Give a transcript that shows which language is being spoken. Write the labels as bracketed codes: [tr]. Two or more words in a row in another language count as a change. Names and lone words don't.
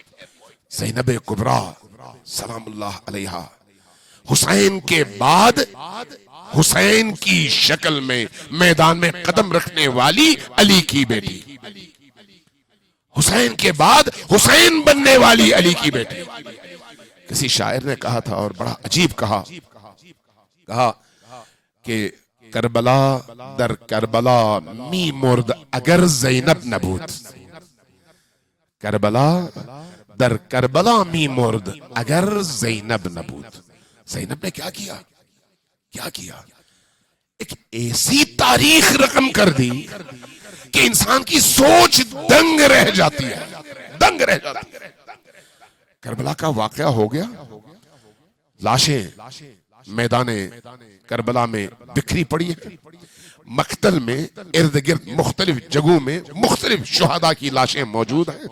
[ur] زینب کبریٰ [ar] سلام اللہ علیہا [ur] حسین کے بعد حسین کی شکل میں میدان میں قدم رکھنے والی علی کی بیٹی، حسین کے بعد حسین بننے والی علی کی بیٹی۔ کسی شاعر نے کہا تھا اور بڑا عجیب کہا کہ [fa] کربلا در کربلا می مرد اگر زینب نبود، کربلا در کربلا می مرد اگر زینب نبود۔ [ur] زینب نے کیا کیا؟ کیا کیا؟ ایک ایسی تاریخ رقم کر دی کہ انسان کی سوچ دنگ رہ جاتی ہے، دنگ رہ جاتی ہے۔ کربلا کا واقعہ ہو گیا، لاشیں میدان کربلا میں بکھری پڑی ہے، مقتل میں ارد گرد مختلف جگہوں میں مختلف شہداء کی لاشیں موجود ہیں۔